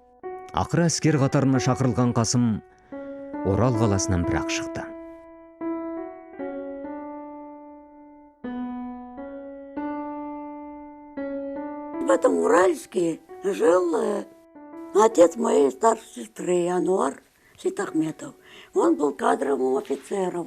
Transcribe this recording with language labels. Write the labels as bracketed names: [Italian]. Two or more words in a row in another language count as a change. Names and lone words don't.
[Kazakh] Ақыры әскер қатарына шақырылған Қасым Орал қаласынан бірақ шықты. [Russian] В этом Уральске жил отец моей старшей сестры, Ануар Ситахметов. Он был кадровым офицером.